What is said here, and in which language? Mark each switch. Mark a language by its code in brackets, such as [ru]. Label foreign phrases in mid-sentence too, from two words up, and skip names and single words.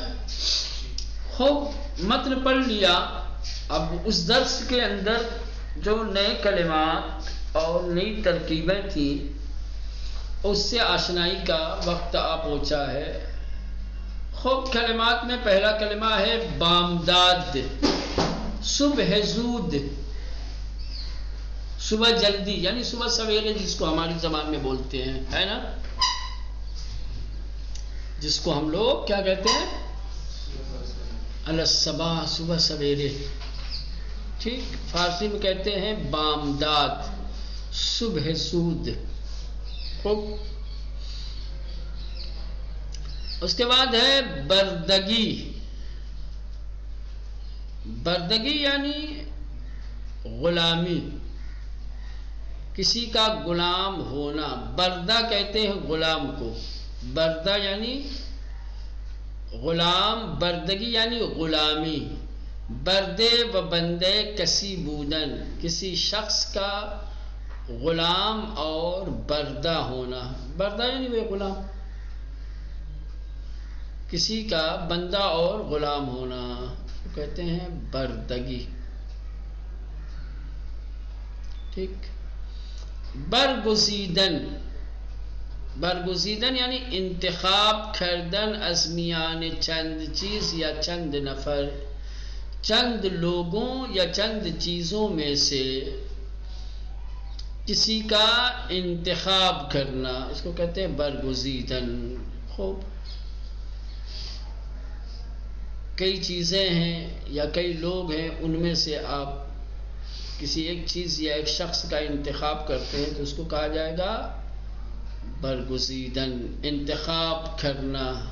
[ur] خوب متن پڑھ لیا. اب اس درس کے اندر جو نئے کلمات اور نئی ترکیبیں تھیں اس سے آشنائی کا وقت آ پہنچا ہے. خوب کلمات میں پہلا کلمہ ہے بامداد، [fa] صبح زود، [ur] صبح جلدی یعنی صبح سویرے جس کو ہماری زبان میں بولتے ہیں ہے نا، جس کو ہم لوگ کیا کہتے ہیں الصباح، صبح سویرے. ٹھیک، فارسی میں کہتے ہیں بامداد، [fa] صبح زود. [ur] خوب، اس کے بعد ہے بردگی. بردگی یعنی غلامی، کسی کا غلام ہونا. بردہ کہتے ہیں غلام کو، بردہ یعنی غلام، بردگی یعنی غلامی. [fa] بردے و بندے کسی بودن، [ur] کسی شخص کا غلام اور بردہ ہونا. بردہ یعنی وہ غلام، کسی کا بندہ اور غلام ہونا کہتے ہیں بردگی. ٹھیک. برگزیدن، برگزیدن یعنی [fa] انتخاب کردن از میان چند چیز یا چند نفر، [ur] چند لوگوں یا چند چیزوں میں سے کسی کا انتخاب کرنا، اس کو کہتے ہیں برگزیدن. خوب، کئی چیزیں ہیں یا کئی لوگ ہیں، ان میں سے آپ کسی ایک چیز یا ایک شخص کا انتخاب کرتے ہیں تو اس کو کہا جائے گا برگزیدن، انتخاب کرنا.